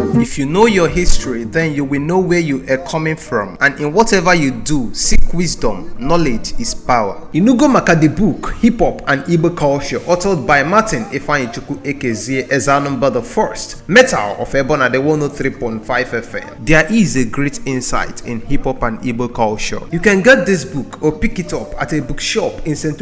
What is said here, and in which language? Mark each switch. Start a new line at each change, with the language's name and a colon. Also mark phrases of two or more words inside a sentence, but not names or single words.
English: If you know your history, then you will know where you are coming from. And in whatever you do, seek wisdom. Knowledge is power.
Igbo: Inugo maka
English: the book, Hip Hop and Igbo Culture, authored by Martin Okwuchukwu Ekezie Akajiugo I, Metal of Ebona the 103.5 FM. There is a great insight in hip hop and Igbo culture. You can get this book or pick it up at a bookshop in St.